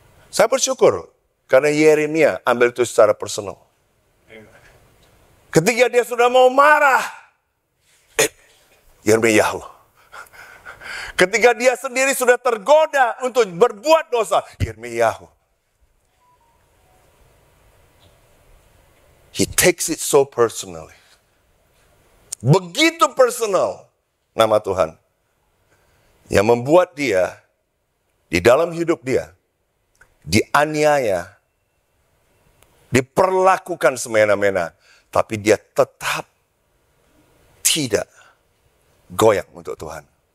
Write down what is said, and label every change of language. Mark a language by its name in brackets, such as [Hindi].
[Indonesian] Saya bersyukur karena Yeremia ambil itu secara personal. Ketika dia sudah mau marah, Yirmiyahu. Ketika dia sendiri sudah tergoda untuk berbuat dosa, Yirmiyahu. [English] He takes it so personally. [Indonesian] Begitu personal nama Tuhan. Yang membuat dia, di dalam hidup dia, dianiaya, diperlakukan semena-mena. Tapi dia tetap tidak goyang untuk Tuhan.